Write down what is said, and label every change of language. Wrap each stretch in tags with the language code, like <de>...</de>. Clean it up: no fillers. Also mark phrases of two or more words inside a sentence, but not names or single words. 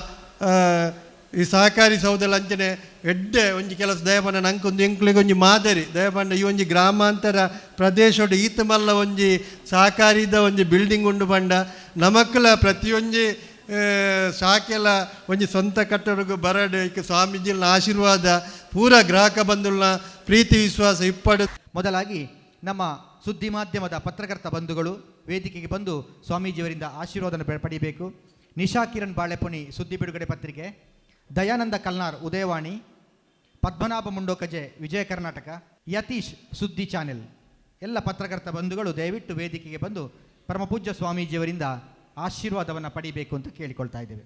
<tcy>ಈ ಸಹಕಾರಿ ಸೌಧ ಲಂಚನೆ ಎಡ್ಡೆ ಒಂಜಿ ಕೆಲಸ ದಯಪಂಡ ನಂಗೆ ಒಂದು ಎಂಕ್ಲಿಗೆ ಒಂಜಿ ಮಾದರಿ ದಯಪಂಡ ಈ ಒಂಜಿ ಗ್ರಾಮಾಂತರ ಪ್ರದೇಶ ಈತ ಮಲ್ಲ ಒಂಜಿ ಸಹಕಾರಿದ ಒಂಜಿ ಬಿಲ್ಡಿಂಗ್ ಉಂಡು ಪಂಡ ನಮಕ್ಕಲ ಪ್ರತಿಯೊಂದು ಶಾಖೆಲ ಒಂಜಿ ಸ್ವಂತ ಕಟ್ಟಡಕ್ಕೂ ಬರಡು ಇಕ್ಕೆ ಸ್ವಾಮೀಜಿನ ಆಶೀರ್ವಾದ ಪೂರ ಗ್ರಾಹಕ ಬಂಧುಗಳ ಪ್ರೀತಿ ವಿಶ್ವಾಸ ಇಪ್ಪಡು.</tcy> <kn>ಮೊದಲಾಗಿ ನಮ್ಮ ಸುದ್ದಿ ಮಾಧ್ಯಮದ ಪತ್ರಕರ್ತ ಬಂಧುಗಳು ವೇದಿಕೆಗೆ ಬಂದು ಸ್ವಾಮೀಜಿಯವರಿಂದ ಆಶೀರ್ವಾದನ ಪಡೆಯಬೇಕು. ನಿಶಾ ಕಿರಣ್ ಬಾಳೆಪುಣಿ ಸುದ್ದಿ ಬಿಡುಗಡೆ ಪತ್ರಿಕೆ, ದಯಾನಂದ ಕಲ್ನಾರ್ ಉದಯವಾಣಿ, ಪದ್ಮನಾಭ ಮುಂಡೋಕಜೆ ವಿಜಯ ಕರ್ನಾಟಕ, ಯತೀಶ್ ಸುದ್ದಿ ಚಾನೆಲ್ ಎಲ್ಲ ಪತ್ರಕರ್ತ ಬಂಧುಗಳು ದಯವಿಟ್ಟು ವೇದಿಕೆಗೆ ಬಂದು ಪರಮಪೂಜ್ಯ ಸ್ವಾಮೀಜಿಯವರಿಂದ ಆಶೀರ್ವಾದವನ್ನು ಪಡಿಬೇಕು ಅಂತ ಕೇಳಿಕೊಳ್ತಾ ಇದ್ದೇವೆ.</kn>